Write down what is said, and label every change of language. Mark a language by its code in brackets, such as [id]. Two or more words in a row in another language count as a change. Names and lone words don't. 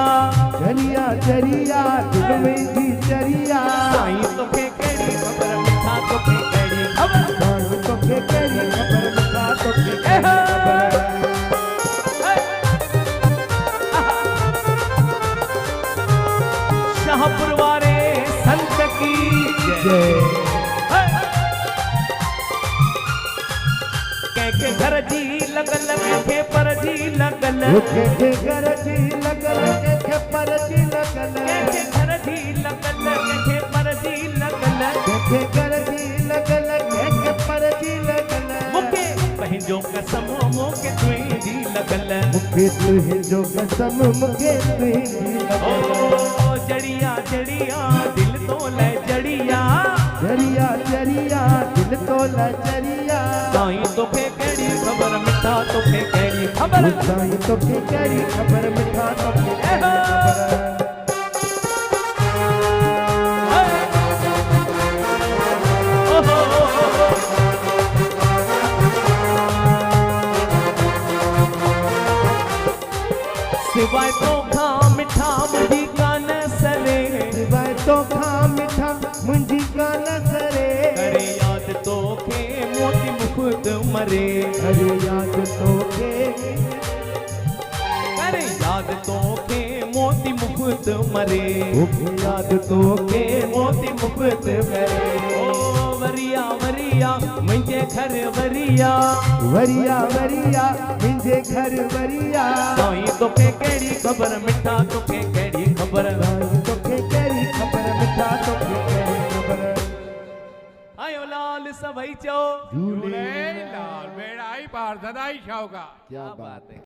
[sd] चरिया चरिया दिल मुंहिंजी चरिया। साईं तोखे केड़ी खबर मिठा तोखे केड़ी खबर, साईं तोखे केड़ी खबर मिठा तोखे केड़ी खबर। शाहपुर वारे संत की जय। के घर जी लगल के पर जी लगल, के घर जी लगल के पर जी लगल, के घर जी लगल के पर जी लगल, के घर जी लगल के पर जी लगल। मुके पंहिंजो कसम मुके तुंहिंजी लगल, मुखे तुंहिंजो कसम मुखे तुंहिंजी लगल। ओ जड़िया जड़िया दिल तो ले जड़िया, जरिया जरिया दिल तो लचरिया। साईं तोखे केड़ी खबर मिठा तोखे केड़ी खबर, साईं तोखे केड़ी खबर मिठा तोखे केड़ी खबर। सिवाय तोखा मिठा मुंहिंजी कान सरे, सिवाय तोखा मिठा मुंहिंजी कान सरे। करे याद तोखे मोती मुफ्त मरे, अरे याद तोखे करे याद तोखे मोती मुफ्त मरे, याद तोखे मोती मुफ्त मरे। ओ वरिया वरिया मुंहिंजे घर वरिया, वरिया वरिया मुंहिंजे घर वरिया। साईं तोखे केड़ी खबर मिठा तोखे केड़ी खबर, साईं तोखे केड़ी खबर मिठा तोखे केड़ी खबर। आयो लाल सभई चओ झूले लाल बेड़ा ही पार सदाई शाह का। [hi] क्या बात है।